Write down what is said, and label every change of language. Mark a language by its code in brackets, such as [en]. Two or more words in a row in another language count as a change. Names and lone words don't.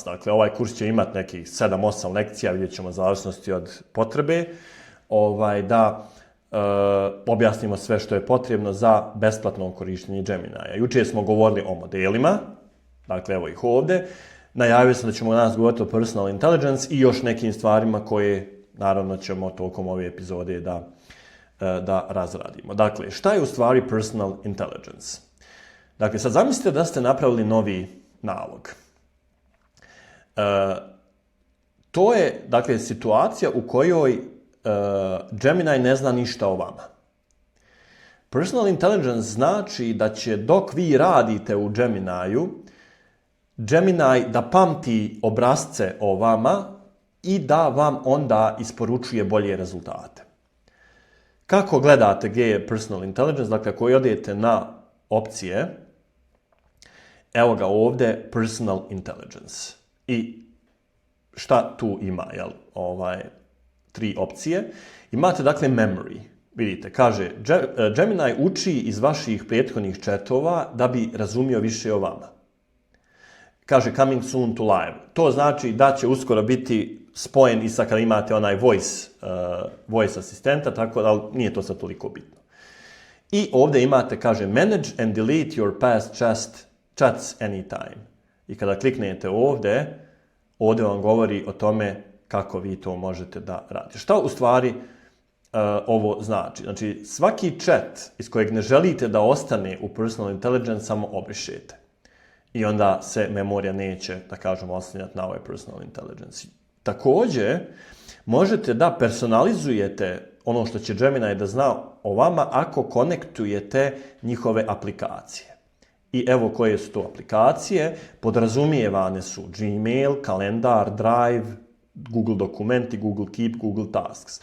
[bs] Dakle, ovaj kurs će imati nekih 7-8 lekcija, vidjet ćemo zavisnosti od potrebe, da objasnimo sve što je potrebno za besplatno korištenje Gemini-a. Jučer smo govorili o modelima, dakle evo ih ovdje. Najavio sam da ćemo danas govoriti o [en] personal intelligence [bs] i još nekim stvarima koje, naravno, ćemo tokom ove epizode da razradimo. Dakle, šta je u stvari [en] personal intelligence? [bs] Dakle, sad zamislite da ste napravili novi nalog. To je, dakle, situacija u kojoj Gemini ne zna ništa o vama. [en] Personal intelligence [bs] znači da će dok vi radite u Gemini-u, Gemini da pamti obrasce o vama i da vam onda isporučuje bolje rezultate. Kako gledate gdje je [en] personal intelligence? [bs] Dakle, ako odete na opcije, evo ga ovdje, [en] personal intelligence. [bs] I šta tu ima, tri opcije. Imate, dakle, memory. Vidite, kaže, Gemini uči iz vaših prethodnih chatova da bi razumio više o vama. Kaže, [en] coming soon to live. [bs] To znači da će uskoro biti spojen i sad kad imate onaj voice asistenta, tako da nije to sad toliko bitno. I ovdje imate, kaže, [en] manage and delete your past chats anytime. [bs] I kada kliknete ovdje vam govori o tome kako vi to možete da radite. Šta u stvari ovo znači? Znači, svaki chat iz kojeg ne želite da ostane u [en] personal intelligence [bs] samo obrišete. I onda se memorija neće, da kažemo, oslanjati na ovaj [en] personal intelligence. [bs] Također, možete da personalizujete ono što će Gemini da zna o vama ako konektujete njihove aplikacije. I evo koje su to aplikacije. Podrazumijevane su Gmail, kalendar, Drive, Google dokumenti, Google Keep, Google Tasks.